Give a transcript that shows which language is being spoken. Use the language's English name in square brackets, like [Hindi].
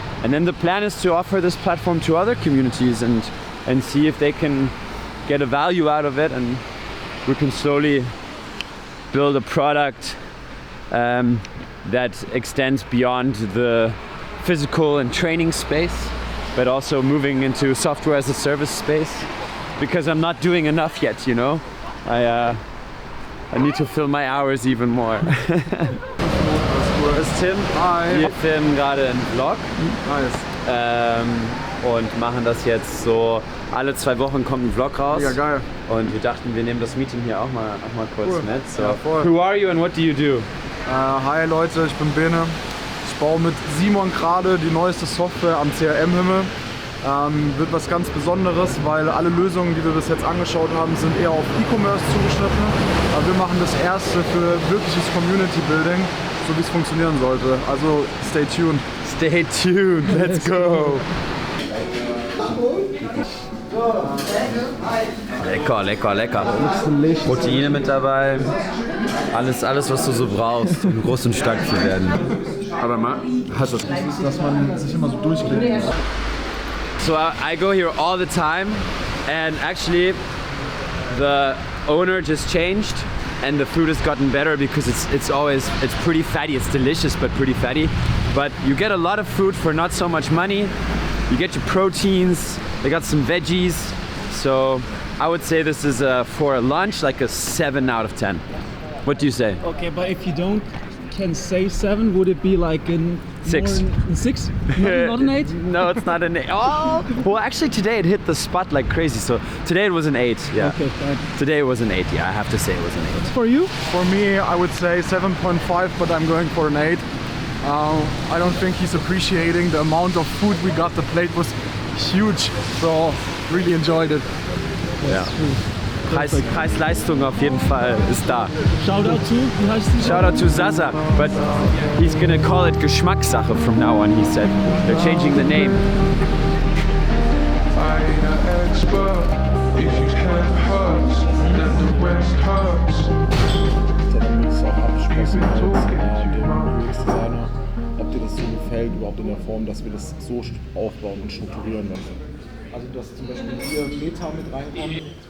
[English] And then the plan is to offer this platform to other communities and see if they can get a value out of it, and we can slowly build a product that extends beyond the physical and training space, but also moving into software as a service space, because I'm not doing enough yet, you know. I need to fill my hours even more. [German] Das ist Tim. [English] Hi. [German] Wir filmen gerade einen Vlog. [English] Nice. [German] Und machen das jetzt so, alle 2 Wochen kommt ein Vlog raus. Ja, geil. Und wir dachten, wir nehmen das Meeting hier auch mal kurz [English] Cool. [German] mit. So, Ja, voll. [English] who are you and what do you do? [German] Hi Leute, ich bin Bene. Ich baue mit Simon gerade die neueste Software am CRM-Himmel. Wird was ganz Besonderes, weil alle Lösungen, die wir bis jetzt angeschaut haben, sind eher auf E-Commerce zugeschnitten. Aber wir machen das erste für wirkliches Community Building, so wie es funktionieren sollte. Also [English] stay tuned. Stay tuned, let's go! [German] Lecker, lecker, lecker. Proteine mit dabei. Alles, was du so brauchst, um groß und stark zu werden. Aber mal, hast du Dass man sich immer so durchklickt. [English] So I go here all the time, and actually the owner just changed and the food has gotten better because it's pretty fatty. It's delicious but pretty fatty. But you get a lot of food for not so much money. You get your proteins. They got some veggies. So I would say this is for a lunch like a 7 out of 10. What do you say? Okay, but if you can say 7, would it be like in 6? 6? Not an 8? No, it's not an 8. Oh, well, actually today it hit the spot like crazy. So today it was an 8. Yeah. Okay, fine. Today it was an 8. Yeah, I have to say it was an 8. For you? For me, I would say 7.5, but I'm going for an 8. I don't think he's appreciating the amount of food we got. The plate was huge, so really enjoyed it. [German] Ja. Preis-Leistung auf jeden Fall ist da. [English] Shoutout to, [German] wie heißt die? [English] Shoutout to Zaza, but he's gonna call it Geschmackssache from now on, he said. They're changing the name. I ain't an expert. If you have hurts, then the rest hurts. [German] Dann müssen wir auch absprechen mit dem UX-Designer, ob dir das so gefällt, überhaupt in der Form, dass wir das so aufbauen und strukturieren lassen. Also dass zum Beispiel hier Meta mit reinkommt.